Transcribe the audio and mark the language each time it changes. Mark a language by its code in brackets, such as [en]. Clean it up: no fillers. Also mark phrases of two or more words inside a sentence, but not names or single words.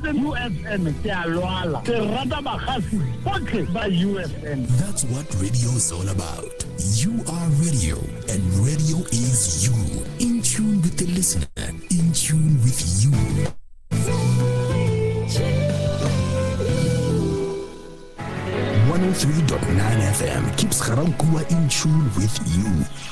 [tn] UFM ke a lwala ke rata bagasi botlhe ba UFM. [en] That's what radio is all about. You are radio, and radio is you. In tune with the listener, in tune with you. 103.9 FM keeps Garankuwa in tune with you.